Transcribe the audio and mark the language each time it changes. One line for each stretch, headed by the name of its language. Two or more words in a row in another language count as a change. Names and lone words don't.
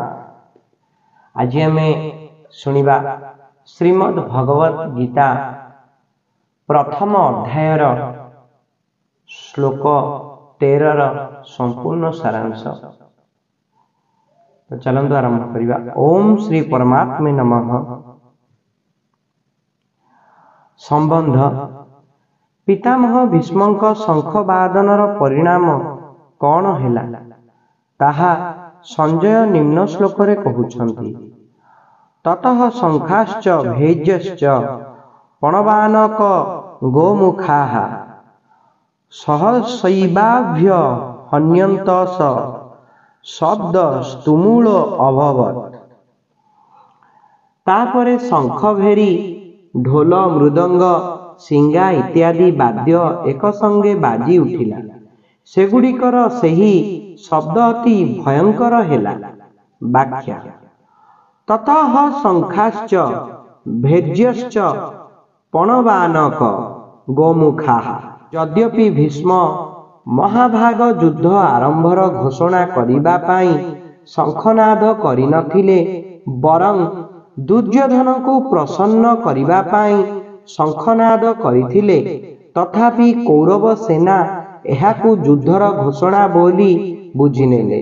Odia: ଆଜ ଆମ ଶୁଣା ଶ୍ରୀମଦ୍ ଭଗବତ ଗୀତା ପ୍ରଥମ ଅଧ୍ୟାୟର ଶ୍ଳୋକ 13 ସମ୍ପୂର୍ଣ୍ଣ ସାରାଂଶ। ତ ଚାଲନ୍ତୁ ଆରମ୍ଭ କରିବା।
Sanskrit: ओम श्री परमात्मे नमः।
Odia: ସମ୍ବନ୍ଧ ପିତାମହ ଭୀଷ୍ମଙ୍କ ଶଙ୍ଖବାଦନର ପରିଣାମ କଣ ହେଲା ତାହା ସଞ୍ଜୟ ନିମ୍ନ ଶ୍ଳୋକରେ କହୁଛନ୍ତି।
Sanskrit: ततः शंखाश्च भैज्यश्च पणवानक गोमुखाः सहसैवाभ्य हन्यन्त स शब्द स्तुमूल अभवत्।
Odia: ତାପରେ ଶଙ୍ଖ ଭେରୀ ଢୋଲ ମୃଦଙ୍ଗ ଶିଙ୍ଗା ଇତ୍ୟାଦି ବାଦ୍ୟ ଏକ ସଙ୍ଗେ ବାଜି ଉଠିଲା। ସେଗୁଡ଼ିକର ସେହି ଶବ୍ଦ ଅତି ଭୟଙ୍କର ହେଲା।
Sanskrit: व्याख्या ततः शंखाश्च भैज्यश्च पणवानक गोमुखाः।
Odia: ଯଦ୍ୟପି ଭୀଷ୍ମ ମହାଭାଗ ଯୁଦ୍ଧ ଆରମ୍ଭର ଘୋଷଣା କରିବା ପାଇଁ ଶଙ୍ଖନାଦ କରିନଥିଲେ, ବରଂ ଦୁର୍ଯ୍ୟୋଧନ କୁ ପ୍ରସନ୍ନ କରିବା ପାଇଁ ଶଙ୍ଖନାଦ କରିଥିଲେ, ତଥାପି କୌରବ ସେନା ଏହାକୁ ଯୁଦ୍ଧର ଘୋଷଣା ବୋଲି ବୁଝିନେଲେ।